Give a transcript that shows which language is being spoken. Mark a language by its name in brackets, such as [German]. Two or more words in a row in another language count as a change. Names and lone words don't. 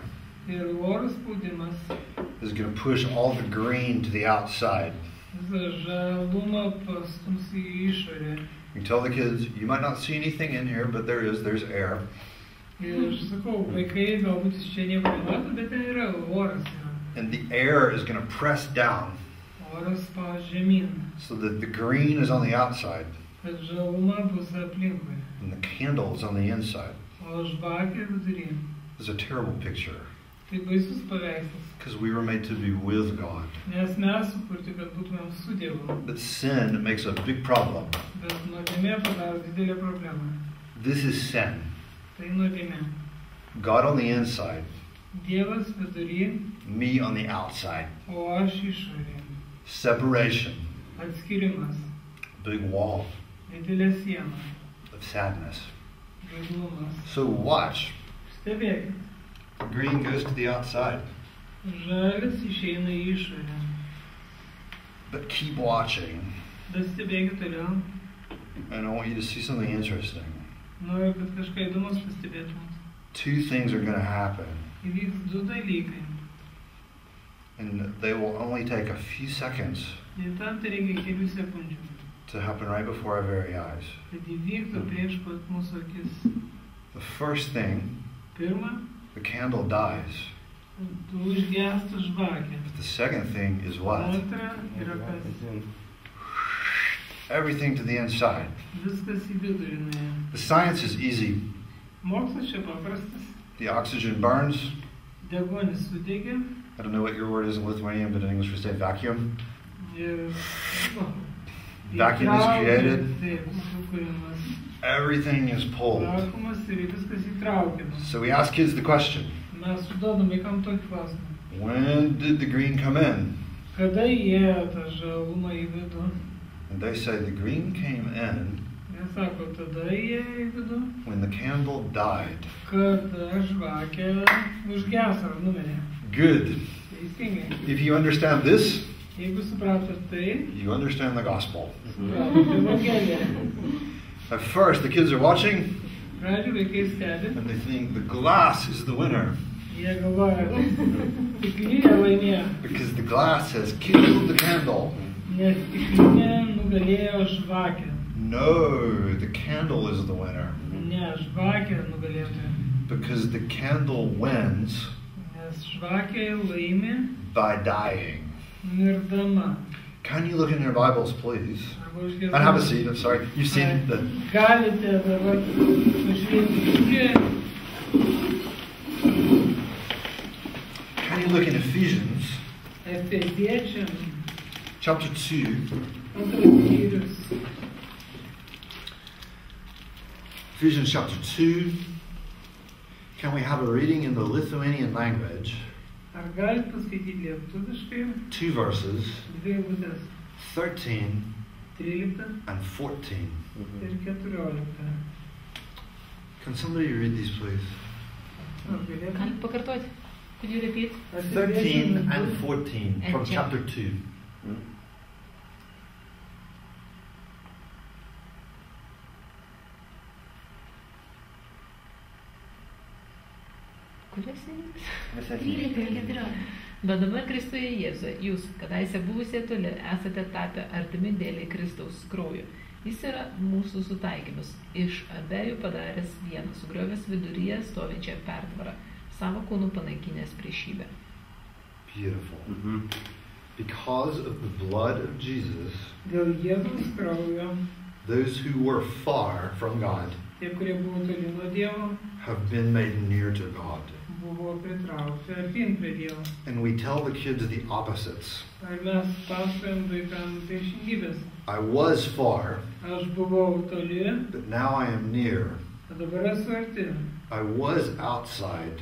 [Lithuanian] Ir oro spaudimas [English] is going to push all the green to the outside. [Lithuanian] visą žalumą pastums į išorę. [English] You tell the kids, you might not see anything in here, but there's air. [Lithuanian] Ir aš sakau, vaikai, galbūt jūs čia nieko nemato, bet ten yra oras. [English] And the air is going to press down [Lithuanian] Oras spaus žemyn, [English] so that the green is on the outside [Lithuanian] kad žaluma bus aplinkui. [English] and the candle is on the inside. [Lithuanian] O žvakė vidury. [English] It's a terrible picture [Lithuanian] Tai baisus paveikslas. [English] because we were made to be with God. [Lithuanian] Nes mes sukurti, kad būtumėm su Dievu. [English] But sin makes a big problem. [Lithuanian] Bet nuodėmė padaro didelę problemą. [English] This is sin. [Lithuanian] Tai nuodėmė. [English] God on the inside, [Lithuanian] Dievas vidury, [English] me on the outside. [Lithuanian] o aš išorė. [English] Separation, [Lithuanian] Atskirimas. [English] big wall [Lithuanian] Didelė siena. [English] of sadness. [Lithuanian] Liūdnumas. [English] So watch. [Lithuanian] Stebėkit. [English] The green goes to the outside. [Lithuanian] Žalis išeina į išorę. [English] But keep watching. [Lithuanian] Bet stebėkit toliau. [English] And I want you to see something interesting. [Lithuanian] Noriu, kad kažką įdomus pastebėtumėt. [English] Two things are going to happen. [Lithuanian] Įvyks du dalykai. [English] And they will only take a few seconds [Lithuanian] Ir tam tai reikia kelių sekundžių. [English] to happen right before our very eyes. [Lithuanian] Kad įvyktų prieš pat mūsų akis. [English] The first thing, [Lithuanian] Pirma, [English] the candle dies. [Lithuanian] tu užgęsta žvakė. [English] But the second thing is what? [Lithuanian] Antra yra kas. [English] Everything to the inside. [Lithuanian] Viskas į vidurį nuėjo. [English] The science is easy. [Lithuanian] Mokslas čia paprastas. [English] The oxygen burns. [Lithuanian] Deguonis sudegė. [English] I don't know what your word is in Lithuanian, but in English we say vacuum. [Lithuanian] Ir [English] Vacuum is created. [Lithuanian] Taip, sukūrimas. [English] Everything is pulled. [Lithuanian] Vakuumas ir viskas įtraukiamas. [English] So we ask kids the question, [Lithuanian] Mes užduodam vaikam tokį klausimą. [English] when did the green come in? [Lithuanian] Kada įėjo tą žalumą į vidų? [English] And they say the green came in [Lithuanian] Jie sako, tada įėjo į vidų, [English] when the candle died. [Lithuanian] kada žvakė užges ar numirė. [English] Good. [Lithuanian] Teisingai. [English] If you understand this, [Lithuanian] Jeigu supratot tai, [English] you understand the gospel. [Lithuanian] supratot Evangeliją. [English] At first, the kids are watching [Lithuanian] Pradžių vaikai stebi, [English] and they think the glass is the winner [Lithuanian] jie galvoja, stiklinė laimėjo, [English] because the glass has killed the candle. [Lithuanian] nes stiklinė nugalėjo žvakę. [English] No, the candle is the winner. [Lithuanian] Ne, žvakė nugalėtoja. [English] Because the candle wins [Lithuanian] Nes žvakė laimi [English] by dying. [Lithuanian] mirdama. [English] Can you look in your Bibles, please? [Lithuanian] Arba užgiedama. [English] And have a seat, I'm sorry. You've seen the... [Lithuanian] Galite dabar pažiūrėti Bibliją. [English] Can you look in Ephesians [Lithuanian] Efeziečiam [English] chapter 2? [Lithuanian] antras skyrius. [English] Ephesians chapter 2. Can we have a reading in the Lithuanian language? [Lithuanian] Ar galite paskaityti lietuviškai? [English] 2 verses, [Lithuanian] Dvi eilutes. [English] 13 [Lithuanian] 13 [English] and 14. [Lithuanian] ir 14. [English] Can somebody read these, please? [Lithuanian] Ar galėtum? Galit pakartoti? [English] Could you repeat? 13 and 14 from And chapter 2. [Lithuanian] Kurias eilutes? 13 ir 14. Bet dabar Kristuje Jėzuje, jūs, kadaise buvusie toli, esate tapę artimi dėliai Kristaus kraujo. Jis yra mūsų sutaikymas, iš abiejų padaręs vieną, sugriovęs viduryje stovinčią pertvarą, savo kūnų panaikinęs priešybę. [English] Beautiful. Because of the blood of Jesus, [Lithuanian] Dėl Jėzaus kraujo, [English] those who were far from God [Lithuanian] tie, kurie buvo toli nuo Dievo, [English] have been made near to God. [Lithuanian] buvo pritraukti artyn prie Dievo. [English] And we tell the kids the opposites. [Lithuanian] Ar mes pasakojam vaikams priešingybės? [English] I was far, [Lithuanian] Aš buvau toli, [English] but now I am near. [Lithuanian] o dabar esu arti. [English] I was outside,